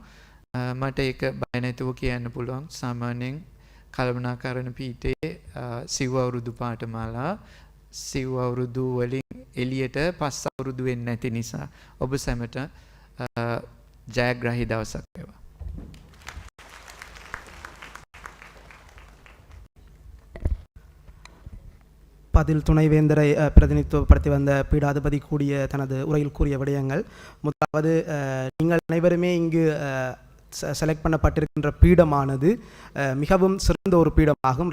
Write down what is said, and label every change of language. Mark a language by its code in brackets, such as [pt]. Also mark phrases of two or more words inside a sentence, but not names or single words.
[si] මට ඒක බය නැතුව කියන්න පුළුවන්. සාමාන්‍යයෙන් කළමනාකරණ පීඨයේ සිව් අවුරුදු පාඨමාලා සිව් අවුරුදු වලින් එළියට 5 අවුරුදු වෙන්නේ නැති නිසා ඔබ සැමට ජයග්‍රාහී දවසක් වේවා. [ta] பதில் துணைவேந்தரை பிரதிநிதித்துவப்படுத்தி வந்த பீடாதிபதி கூடிய தனது உரையில் கூறிய விடயங்கள். முதலாவது, நீங்கள் அனைவருமே இங்கு செலக்ட் பண்ணப்பட்டிருக்கின்ற பீடமானது மிகவும் சிறந்த ஒரு பீடமாகும்.